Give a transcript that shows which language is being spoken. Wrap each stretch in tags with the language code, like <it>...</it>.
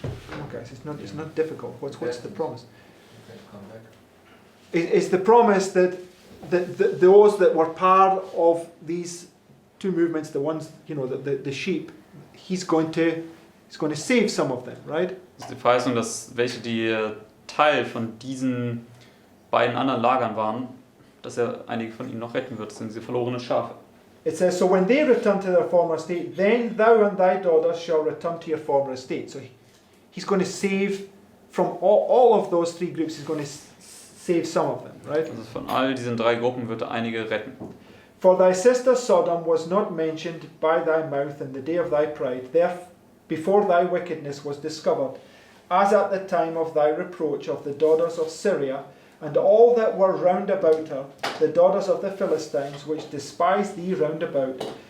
<en>Come on, guys, it's not difficult. What's the promise? Okay, come back. Is the promise that those that were part of these two movements, the ones, you know, the sheep, he's going to save some of them, right?</en> <de>Das ist die Verheißung, dass welche, die Teil von diesen beiden anderen Lagern waren, dass er einige von ihnen noch retten wird. Das sind diese verlorenen Schafe.</de> <en>It says, so when they return to their former estate, then thou and thy daughters shall return to your former estate. So he's going to save from all of those three groups, he's going to save some of them, right?</en> <de>Also von all diesen drei Gruppen wird er einige retten.</de> <en>For thy sister Sodom was not mentioned by thy mouth in the day of thy pride, before thy wickedness was discovered, as at the time of thy reproach of the daughters of Syria, and all that were round about her, the daughters of the Philistines, which despised thee round about.</en>